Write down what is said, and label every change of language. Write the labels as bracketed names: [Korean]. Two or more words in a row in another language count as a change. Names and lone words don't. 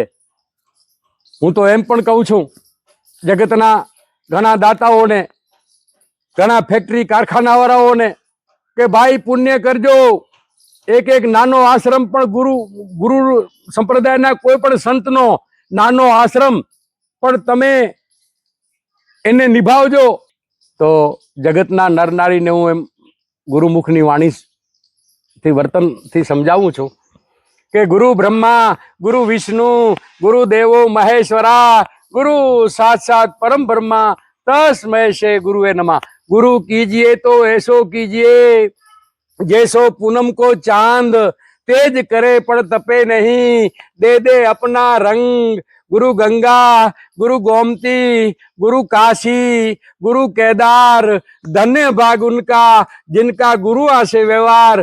[Gujarati] હું તો એમ પણ કહું છું, જગતના ઘણા દાતાઓને, ઘણા ફેક્ટરી કારખાનાવાળાઓને કે ભાઈ પુણ્ય કરજો, એક એક નાનો આશ્રમ પણ ગુરુ સંપ્રદાયના કોઈ પણ સંતનો નાનો આશ્રમ પણ તમે એને નિભાવજો તો જગતના નર નારીને હું એમ ગુરુમુખની વાણીથી વર્તનથી સમજાવું છું કે [Sanskrit] गुरु ब्रह्मा गुरु विष्णु गुरु देवो महेश्वरा गुरु साक्षात परम ब्रह्मा तस्मै से गुरुवे नमः। [Hindi] गुरु कीजिए तो ऐसो कीजिए जैसो पूनम को चांद, तेज करे पर तपे नहीं, दे दे अपना रंग। गुरु गंगा गुरु गोमती गुरु काशी गुरु केदार, धन्य भाग उनका जिनका गुरु से व्यवहार।